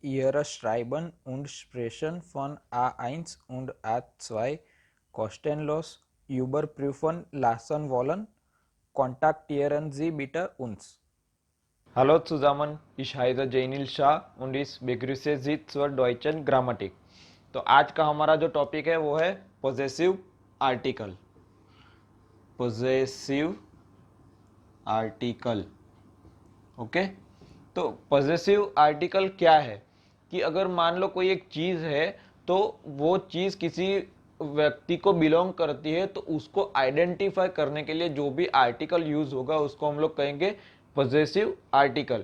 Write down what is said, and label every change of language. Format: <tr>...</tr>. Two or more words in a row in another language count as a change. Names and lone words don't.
<de>frühere Schreiben und Sprechen von A1 und A2 kostenlos überprüfen lassen wollen, kontaktieren Sie bitte uns. Hallo zusammen, ich heiße जैनिल शाह und ich begrüße Sie zur deutschen Grammatik।</de> <hi>तो आज का हमारा जो टॉपिक है वो है</hi> <en>possessive article. possessive article, okay.</en> <hi>तो</hi> <en>possessive article</en> <hi>क्या है कि अगर मान लो कोई एक चीज़ है तो वो चीज़ किसी व्यक्ति को बिलोंग करती है, तो उसको आइडेंटिफाई करने के लिए जो भी आर्टिकल यूज होगा उसको हम लोग कहेंगे</hi> <en>possessive article.</en>